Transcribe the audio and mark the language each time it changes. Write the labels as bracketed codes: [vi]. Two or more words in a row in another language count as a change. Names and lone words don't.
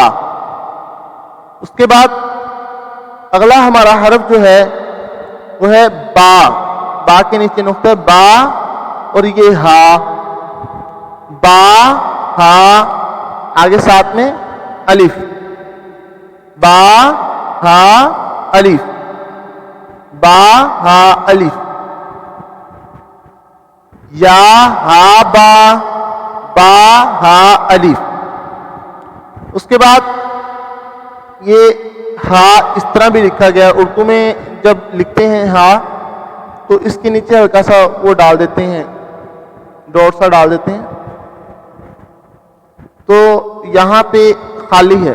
[ur] اس کے بعد اگلا ہمارا حرف جو ہے وہ ہے با۔ با کے نیچے نقطہ با اور یہ ہا، با ہا، آگے ساتھ میں الف، با ہا الف، با ہا الف، یا ہا با، با ہا الف۔ اس کے بعد یہ ہا اس طرح بھی لکھا گیا، اردو میں جب لکھتے ہیں ہا تو اس کے نیچے ہلکا سا وہ ڈال دیتے ہیں، ڈاٹ سا ڈال دیتے ہیں، تو یہاں پہ خالی ہے۔